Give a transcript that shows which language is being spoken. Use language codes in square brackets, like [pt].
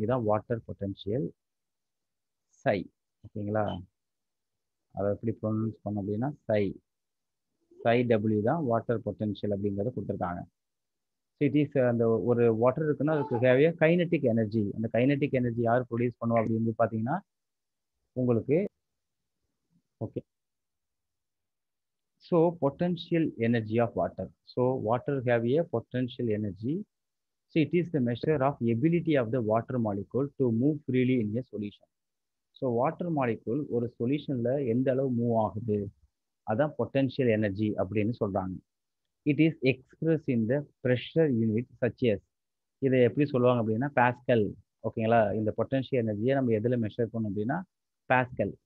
[ta] இதுதான் water potential சை. ஓகேங்களா, அதை எப்படி ப்ரொனவுன்ஸ் பண்ணோம் அப்படின்னா சை டபிள்யூ தான் வாட்டர் பொட்டென்ஷியல் அப்படிங்கிறத கொடுத்துருக்காங்க. ஸோ இட் இஸ் அந்த ஒரு வாட்டர் இருக்குன்னா அதுக்கு தேவையா கைனட்டிக் எனர்ஜி. அந்த கைனட்டிக் எனர்ஜி யார் ப்ரொடியூஸ் பண்ணுவோம் அப்படின்னு பார்த்தீங்கன்னா உங்களுக்கு, okay, [en] So potential energy of water. So water have a potential energy. So it is the measure of ability of the water molecule to move freely in a solution. [ta] So water molecule ஒரு சொல்யூஷனில் எந்த அளவு move ஆகுது அதான் potential energy அப்படின்னு சொல்கிறாங்க. [en] It is express in the pressure unit such as. [ta] இதை எப்படி சொல்லுவாங்க அப்படின்னா [en] Pascal. [ta] ஓகேங்களா, இந்த பொட்டன்ஷியல் எனர்ஜியை நம்ம எதில் மெஷர் பண்ணோம் அப்படின்னா பாஸ்கல்.